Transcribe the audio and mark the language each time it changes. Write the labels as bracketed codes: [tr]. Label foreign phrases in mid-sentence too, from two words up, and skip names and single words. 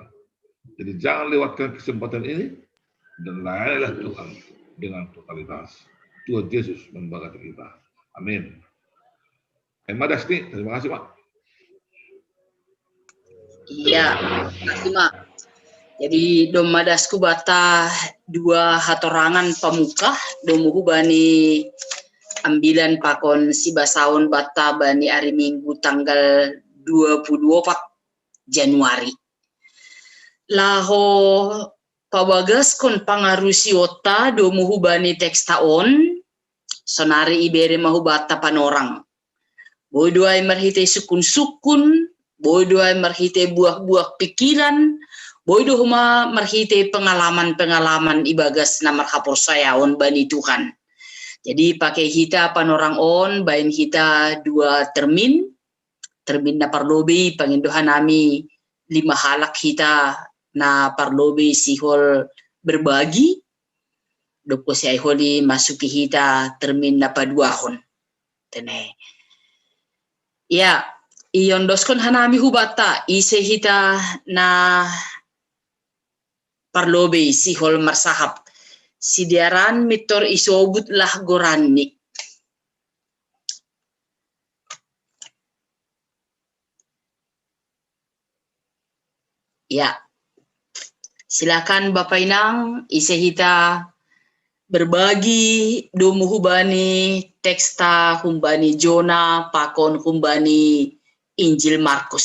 [id] Jadi jangan lewatkan kesempatan ini dan layanilah Tuhan dengan totalitas. Tuhan Yesus memberkati kita. Amin. Mbak Dasti, terima kasih Pak. Iya, terima kasih Mak. [bts] Jadi domadasku bata dua hatorangan pemuka domuhu bani ambilan pakon si basaun bata bani [id] hari Minggu tanggal 24 Januari. [bts] Laho pabagas kon pangarusi ota domuhu bani tekstaon sonari ibere mahu bata panorang. Bodo ay marhite sukun-sukun, bodo ay marhite buah-buah pikiran, bodo huma marhite pengalaman-pengalaman ibagas na marhapor sayaon bani Tuhan. Jadi pakai kita panorang on, bain kita dua termin na parlobi pangindohan nami 5 halak kita na parlobi sihol berbagi. Doko si ayholi masuki kita termin na paduahon. Tene. Ya, iondoskon hanami hubata ise hita na parlobe sihol marsahap. Sidiaran mitor isobut lah gorani. Ya, [id] silakan Bapak [bts] Inang ise hita berbagi domu hubani teksta humbani Jona pakon humbani Injil Markus.